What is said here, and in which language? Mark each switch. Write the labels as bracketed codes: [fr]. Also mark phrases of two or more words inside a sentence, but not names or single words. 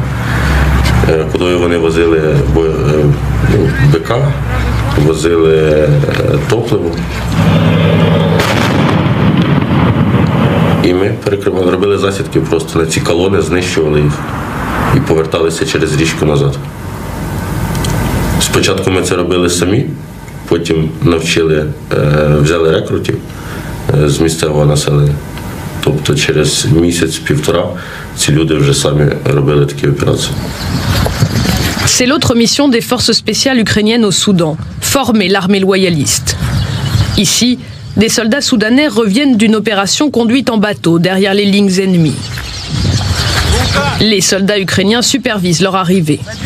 [uk] Коли вони возили БК, возили топливо, і ми перекривали, робили засідки просто на ці колони, знищували їх і поверталися через річку назад. Спочатку ми це робили самі, потім взяли рекрутів з місцевого населення. Тобто через місяць-півтора ці люди вже самі робили такі операції. [fr] C'est l'autre mission des forces spéciales ukrainiennes au Soudan, former l'armée loyaliste. Ici, des soldats soudanais reviennent d'une opération conduite en bateau derrière les lignes ennemies. Les soldats ukrainiens supervisent leur arrivée.